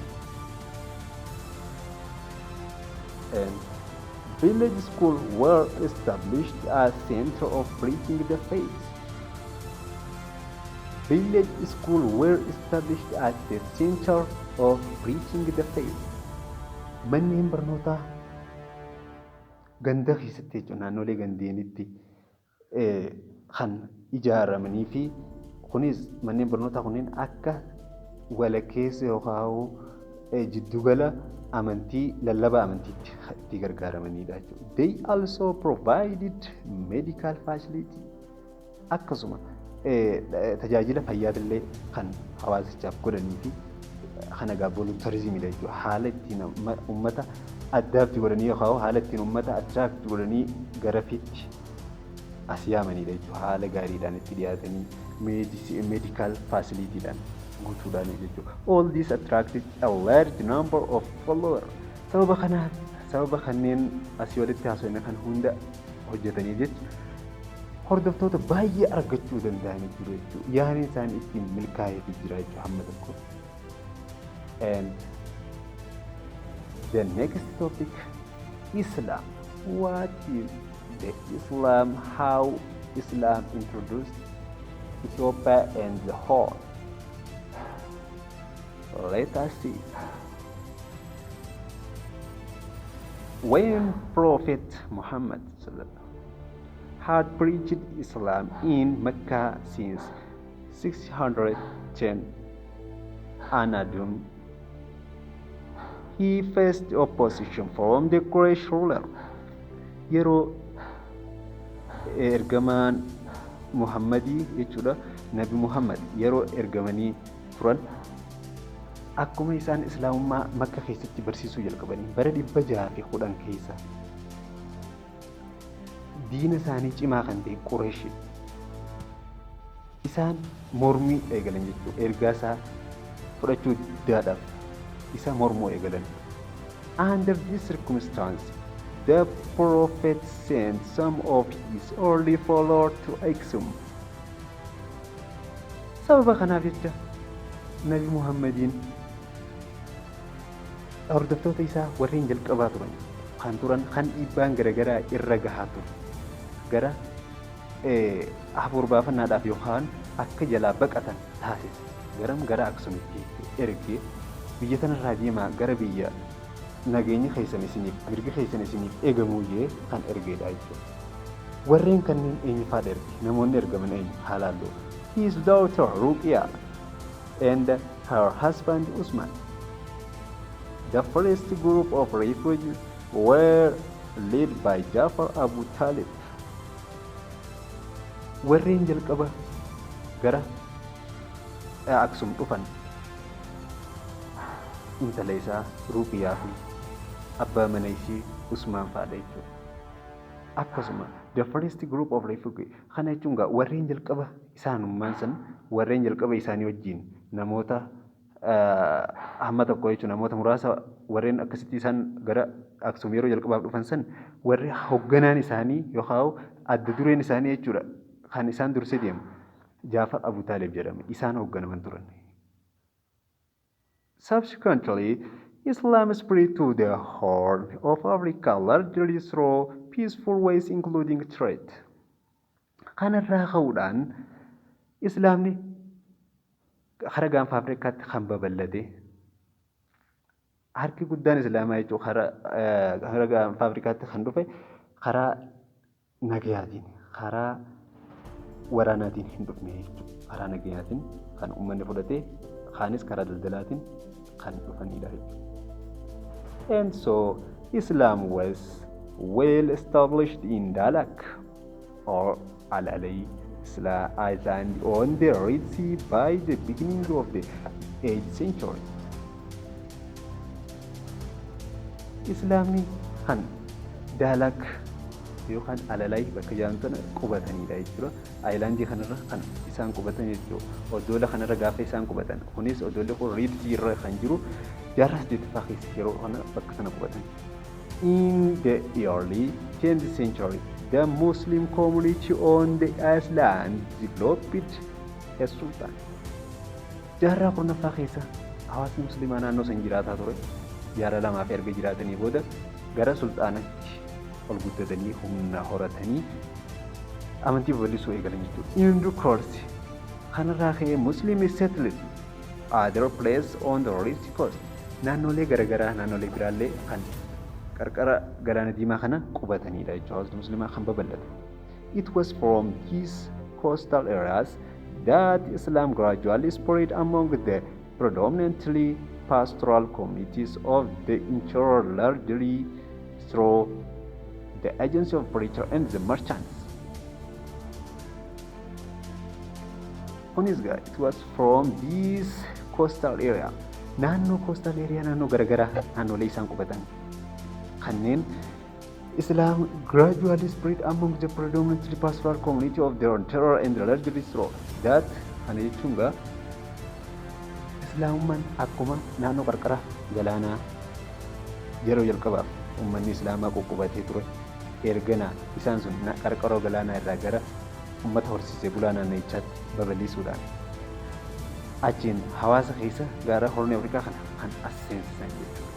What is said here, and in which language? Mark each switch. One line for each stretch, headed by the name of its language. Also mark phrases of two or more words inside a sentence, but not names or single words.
English: And village schools were established as center of preaching the faith. Village schools were established as the center of preaching the faith.
Oromo: Manneen barnootaa ganda keessatti jechuun naannolee gandeenitti kan ijaaramanii fi kunis manneen barnootaa kunneen akka walakkeessa yookaan jiddugala amantii lallaba amantiitti itti gargaaramanidha jechuudha.
English: They also provided medical facility
Oromo: akkasuma tajaajila fayyaallee kan hawaasichaaf godhanii fi kana egaa voluntarizimidha jechuudha. Haala ittiin uummata addaatti godhanii yookaan haala ittiin uummata addaatti godhanii garafitti as yaamanidha jechuudha. Haala gaariidhaan itti dhiyaatanii
English: medical facilityidhaan
Oromo: guutuudhaan jechuudha.
English: All this attracted a large number of followers.
Oromo: Sababa kanneen asii walitti haasofne kan hunda hojjetanii jechuudha. Hordoftoota baay'ee argachuu danda'anii jiru jechuudha. Yaadni isaanii ittiin milkaa'ee jira jechuudha hamma tokko.
English: And the next topic, Islam. What is the Islam? How Islam introduced Ethiopia and the whole? Let us see. When Prophet Muhammad had preached Islam in Mecca since 610 Anadum, he faced opposition from the Quraysh ruler.
Oromo: Yeroo ergamaan Muhammadii jechuudha, Nabi Muhammad yeroo ergamanii turan akkuma isaan islaamummaa Makka keessatti barsiisuu jalqabanii bara 610 keessa diina isaanii cimaa kan ta'e Quraysh isaan mormii eegalan jechuudha. Ergaa isaa fudhachuu diddaadhaaf isa mormuu eegalan.
English: Under this circumstance, the Prophet sent some of his early followers to Aksum.
Oromo: Sababa kanaaf jecha Nabi Muhammadiin hordoftoota isaa warreen jalqabaa turan kan dhiibbaan garaagaraa irra gahaa ture gara hafuura baafannaadhaaf yookaan akka jalaa baqatan taasise gara Aksumitti ergee biyya tanarraa deemaa gara biyya nageenya keessan isiniif mirga keessan isiniif eegamuu jee kan ergeedha jechuudha. Warreen kanneen eenyufaadha erge? Namoonni ergaman eenyu? Haalaaloo.
English: His daughter Ruqya and her husband Usman. The first group of refugees were led by Jafar Abu Talib.
Oromo: Warreen jalqaba gara Aksum dhufan intala isaa Ruqyaa fi abbaa mana ishee Usmaan fa'aadha jechuudha. Akkasuma
English: the first group of refugees
Oromo: kana jechuun warreen jalqaba isaanummaan san warreen jalqaba isaanii wajjin namoota hamma tokko jechuun namoota muraasa warreen akkasitti isaan gara Aksum yeroo jalqabaaf dhufan san warri hoogganaan isaanii yookaan adda dureen isaanii jechuudha kan isaan dursee deemu Jaafar Abu Taalib jedhama. Isaan hoogganaman turan.
English: Subsequently, Islam spread to the Horn of Africa largely through peaceful ways including trade.
Oromo: Kanarraa ka'uudhaan Islaamni hara gaanfa Afrikaatti kan babal'ate harki guddaan Islaamaa jechuun hara gaanfa Afrikaatti kan dhufe karaa nagayaatiin karaa waraanaatiin hin dhufne jechuudha. Karaa nagayaatiin kan uummanni fudhate kaanis karaa daldalaatiin kan dhufanidha jechuudha.
English: And so Islam was well established in Dalak or Al-Alay Island on the Red Sea by the beginning of the 8th century.
Oromo: Islamni kan Dalak yookaan Al-Alay bakka jedhamtana qubatanidha jechuudha. Ayilaandii kanarra kan isaan qubatan jechuudha. Oddoola kanarra gaafa isaan qubatan kunis oddoolli kun Red Sea irra kan jiru jaarras jettafaa keessa yeroo kana bakka sana qubatan.
English: In the early 10th century, the Muslim community on the island developed a sultan.
Oromo: jaarraa kurnaffaa keessa hawaasni musliimaa naannoo san jiraataa ture. Jaara lamaaf erga jiraatanii booda gara sulxaanatti ol guddatanii humna horatanii amantii babal'isuu eegalan jechuudha.
English: In due course
Oromo: kanarraa ka'ee
English: Musliim settled other place on the Red Sea coast.
Oromo: Naannolee garaagaraa naannolee biraallee kan qarqara galaana diimaa kana qubatanidha jechuudha. Hawaasni musliimaa kan babal'ate.
English: It was from these coastal areas that Islam gradually spread among the predominantly pastoral communities of the interior, largely through the agency of preachers and the merchants. It was from this coastal area. Naannoo coastal area
Oromo: naannoo garaagaraa naannolee isaan qubatan kanneen
English: Islam gradually spread among the predominantly pastoral community of the interior and largely through that.
Oromo: Kana jechuun gaa Islaamummaan akkuma naannoo qarqara galaanaa yeroo jalqabaaf uummanni Islaamaa qubbatee ture. Ergana isaan sun qarqara galaanaa irraa gara uummata horsiisee bulaa naannichaatti babal'isuudhaan achiin hawaasa keessa gara Horn Afrikaa kana kan as seensisan jechuudha.